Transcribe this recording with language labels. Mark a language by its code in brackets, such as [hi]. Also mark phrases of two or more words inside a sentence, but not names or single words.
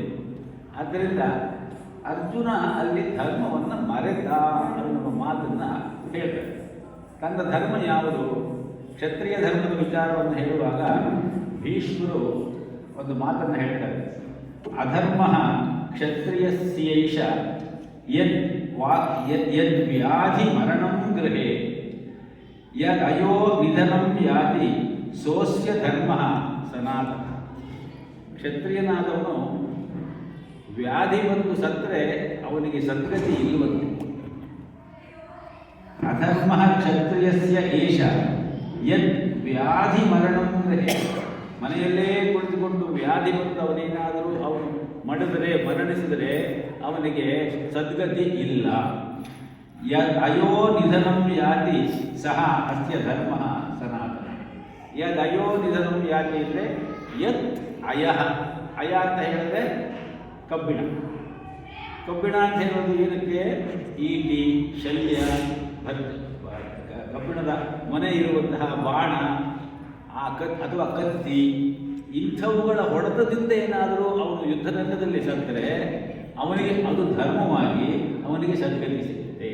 [kn] ಆದ್ದರಿಂದ ಅರ್ಜುನ ಅಲ್ಲಿ ಧರ್ಮವನ್ನು ಮರೆತ ಅನ್ನುವ ಮಾತನ್ನು ಹೇಳ್ತಾರೆ. ತನ್ನ ಧರ್ಮ ಯಾವುದು? ಕ್ಷತ್ರಿಯ ಧರ್ಮದ ವಿಚಾರವನ್ನು ಹೇಳುವಾಗ ಭೀಷ್ಮರು ಒಂದು ಮಾತನ್ನು ಹೇಳ್ತಾರೆ. [sa] ಅಧರ್ಮ ಕ್ಷತ್ರಿಯಸ್ಯೈಷ ಯದ್ ವ್ಯಾಧಿ ಮರಣಂ ಗೃಹೇ ಯದಯೋ ನಿಧನಂ ಯಾತಿ ಸೋಸ್ಯ ಧರ್ಮ ಸನಾತನ. [kn] ಕ್ಷತ್ರಿಯನಾದವನು ವ್ಯಾಧಿ ಬಂದು ಸತ್ತರೆ ಅವನಿಗೆ ಸದ್ಗತಿ ಇಲ್ಲವಂತೆ. [sa] ಅಧರ್ಮ ಕ್ಷತ್ರಿಯಸ್ಯ ಏಷ ಯದ್ ವ್ಯಾಧಿ ಮರಣಂ ಗೃಹೇ. [kn] ಮನೆಯಲ್ಲೇ ಕುಳಿತುಕೊಂಡು ವ್ಯಾಧಿ ಬಂದು ಅವನೇನಾದರೂ ಅವನು ಮರಣಿಸಿದರೆ ಅವನಿಗೆ ಸದ್ಗತಿ ಇಲ್ಲ. [sa] ಯದ್ ಅಯೋ ನಿಧನಂ ಯಾತಿ ಸಹ ಅಸ್ಯ ಧರ್ಮ ಸನಾತನ. ಯದ್ ಅಯೋ ನಿಧನಂ ಯಾತಿ ಅಂದರೆ ಯತ್ ಅಯಃ. [kn] ಅಯ ಅಂತ ಹೇಳಿದ್ರೆ ಕಬ್ಬಿಣ. ಕಬ್ಬಿಣ ಅಂತ ಹೇಳೋದು ಏನಕ್ಕೆ? ಈಟಿ, ಶಲ್ಯ, ಕಬ್ಬಿಣದ ಮನೆ ಇರುವಂತಹ ಬಾಣ, ಅಥವಾ ಕತ್ತಿ, ಇಂಥವುಗಳ ಹೊಡೆತದಿಂದ ಏನಾದರೂ ಅವನು ಯುದ್ಧರಂಗದಲ್ಲಿ ಸತ್ತರೆ ಅವನಿಗೆ ಅದು ಧರ್ಮವಾಗಿ ಅವನಿಗೆ ಸದ್ಗತಿ ಸಿಗುತ್ತೆ.